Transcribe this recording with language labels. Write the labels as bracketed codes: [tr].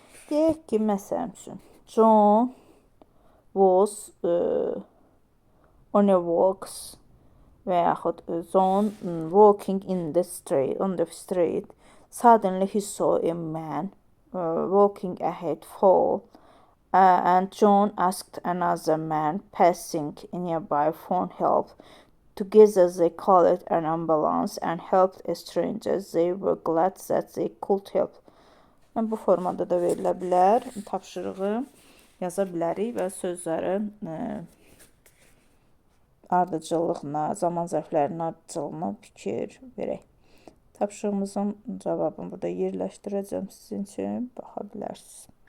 [az] Deyək ki, məsələn üçün, [en] John was on a walks [az] və yaxud [en] John walking on the street. Suddenly he saw a man walking ahead fall. And John asked another man passing nearby for help. Together they called an ambulance and helped a stranger. They were glad that they could help. [az] Bu formada da verilə bilər. Tapşırığı yaza bilərik və sözlərin ardıcıllığına, zaman zərflərinin ardıcıllığına fikir verək. Tapşırığımızın cavabını burada yerləşdirəcəm sizin üçün. Baxa bilərsiniz.